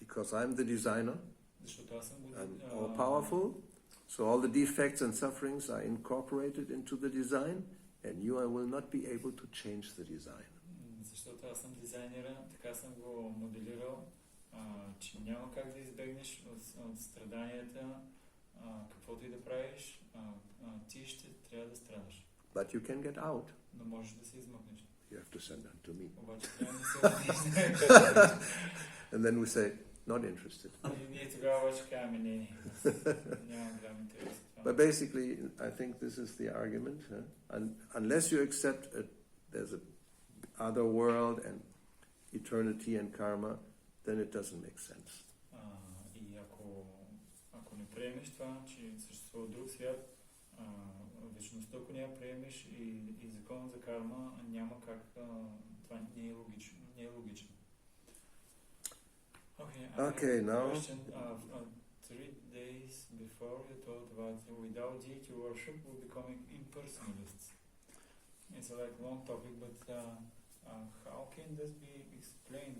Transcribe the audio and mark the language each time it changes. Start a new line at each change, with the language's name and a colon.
English: Because I'm the designer,
Bulgarian: Защото аз съм
English: I'm all powerful, so all the defects and sufferings are incorporated into the design, and you will not be able to change the design.
Bulgarian: Защото аз съм дизайнера, така съм го моделирал, че няма как да избегнеш от страданията, каквото и да правиш, ти ще трябва да страдаш.
English: But you can get out.
Bulgarian: Но можеш да се измъкнеш.
English: You have to send them to me.
Bulgarian: Обаче трябва да се
English: And then we say, not interested.
Bulgarian: И ние тогава обаче казваме, не, няма голям интерес.
English: But basically, I think this is the argument. Unless you accept there's a other world and eternity and karma, then it doesn't make sense.
Bulgarian: И ако не приемеш това, че съществува друг свят, вечността, ако не я приемеш и закон за карма, няма как, това не е логично.
English: Okay, now... Question, 3 days before you talked about without deity worship we're becoming impersonalists. It's a long topic, but how can this be explained?